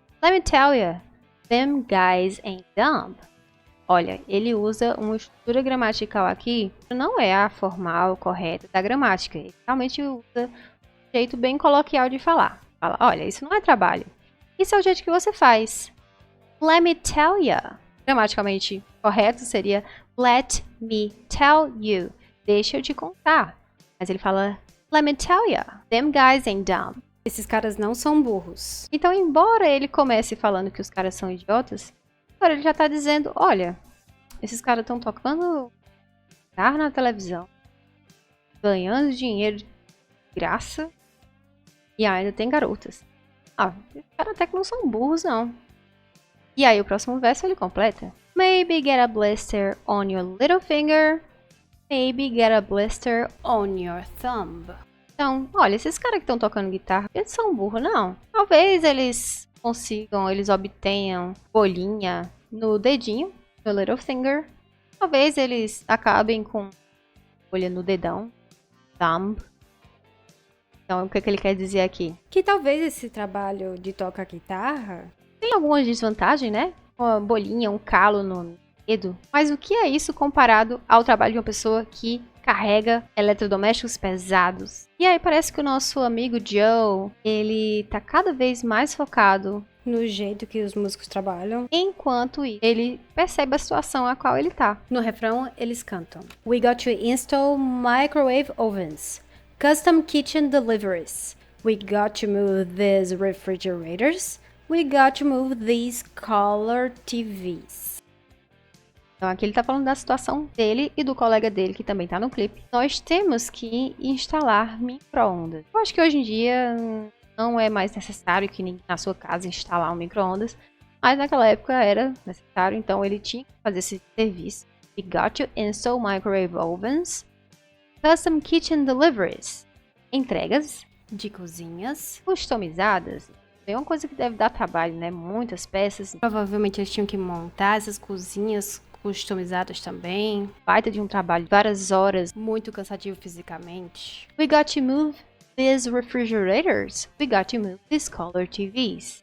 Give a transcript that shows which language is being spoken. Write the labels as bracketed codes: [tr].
[en] Let me tell you, them guys ain't dumb. [pt] Olha, ele usa uma estrutura gramatical aqui que não é a formal, correta da gramática. Ele realmente usa um jeito bem coloquial de falar. Fala, olha, isso não é trabalho. Isso é o jeito que você faz. [en] Let me tell you. [pt] Gramaticalmente correto seria [en] let me tell you. [pt] Deixa eu te contar. Mas ele fala, [en] let me tell you, them guys ain't dumb. [pt] Esses caras não são burros. Então, embora ele comece falando que os caras são idiotas, agora ele já tá dizendo, olha, esses caras estão tocando guitarra na televisão, ganhando dinheiro graça. E ainda tem garotas. Os caras até que não são burros, não. E aí o próximo verso ele completa. [en] Maybe get a blister on your little finger. Maybe get a blister on your thumb. [pt] Então, olha, esses caras que estão tocando guitarra, eles são burros, não. Talvez eles consigam, eles obtenham bolinha no dedinho, no [en] little finger. [pt] Talvez eles acabem com bolha no dedão, thumb. Então, o que ele quer dizer aqui? Que talvez esse trabalho de tocar guitarra tem algumas desvantagens, né? Uma bolinha, um calo no dedo. Mas o que é isso comparado ao trabalho de uma pessoa que carrega eletrodomésticos pesados? E aí parece que o nosso amigo Joe, ele tá cada vez mais focado no jeito que os músicos trabalham. Enquanto ele percebe a situação a qual ele tá. No refrão, eles cantam: [en] We got to install microwave ovens, custom kitchen deliveries. We got to move these refrigerators. We got to move these color TVs. [pt] Então aqui ele tá falando da situação dele e do colega dele, que também tá no clipe. Nós temos que instalar micro-ondas. Eu acho que hoje em dia não é mais necessário que ninguém na sua casa instalar um micro-ondas. Mas naquela época era necessário, então ele tinha que fazer esse serviço. [en] We got to install microwave ovens. Custom kitchen deliveries. [pt] Entregas de cozinhas customizadas. É uma coisa que deve dar trabalho, né? Muitas peças. Provavelmente eles tinham que montar essas cozinhas customizadas também. Baita de um trabalho, várias horas. Muito cansativo fisicamente. [en] We got to move these refrigerators. We got to move these color TVs.